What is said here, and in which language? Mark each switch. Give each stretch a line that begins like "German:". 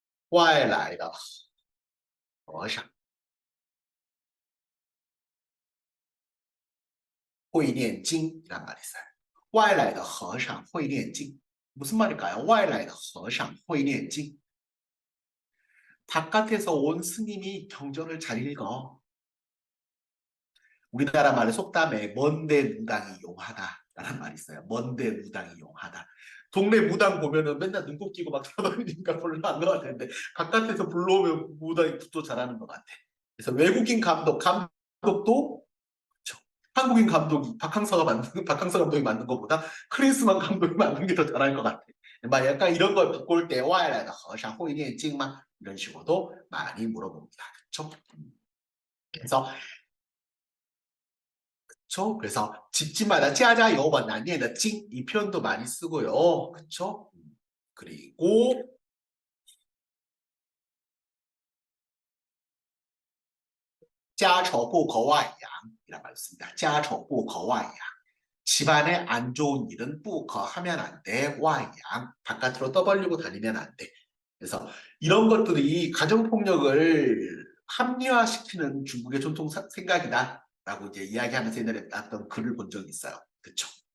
Chinese: 外来的和尚会念经
Korean: 이란 말이 있어요.
Chinese: 外来的和尚会念经
Korean: 무슨 말일까요?
Chinese: 外来的和尚会念经
Korean: 바깥에서 온 스님이 경전을 잘 읽어. 우리나라 말의 속담에 먼데 무당이 용하다라는 말이 있어요. 먼데 무당이 용하다. 동네 무당 보면은 맨날 눈곱 끼고 막 돌아다니니까 별로 안 것 같은데 바깥에서 불러오면 무당이 굿도 잘하는 것 같아. 그래서 외국인 감독도 그렇죠. 한국인 감독이 박항서 감독이 만든 것보다 크리스만 감독이 만든 게 더 잘할 것 같아. 막 약간 이런 걸 바꿀 때 와이라다 허샤 호이니의 찡마 이런 식으로도 많이 물어봅니다. 그렇죠? 그래서 그쵸? 그래서 집집마다 짜자 여번 난니의 찡이 표현도 많이 쓰고요. 그쵸? 그리고
Chinese: 家丑不可外扬
Korean: 이라고 말했습니다.
Chinese: 家丑不可外扬.
Korean: 집안에 안 좋은 일은 不可하면 안 돼.
Chinese: 外扬.
Korean: 바깥으로 떠벌리고 다니면 안 돼. 그래서 이런 것들이 가정폭력을 합리화시키는 중국의 전통 생각이다. 라고 이제 이야기하면서 옛날에 났던 글을 본 적이 있어요. 그쵸?